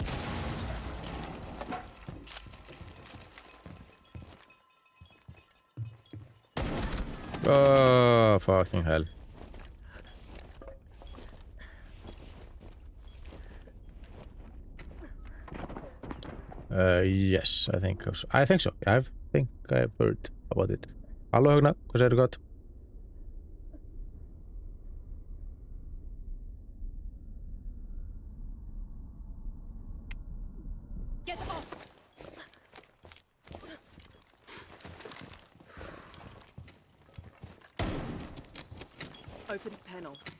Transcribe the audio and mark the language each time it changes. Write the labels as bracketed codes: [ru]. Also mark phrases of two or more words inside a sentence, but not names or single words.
[en] Oh, fucking hell. Yes, I think so. I think I've heard about it. [is] Halló Högna, hvað segirðu gott? [en] Get off. Open panel.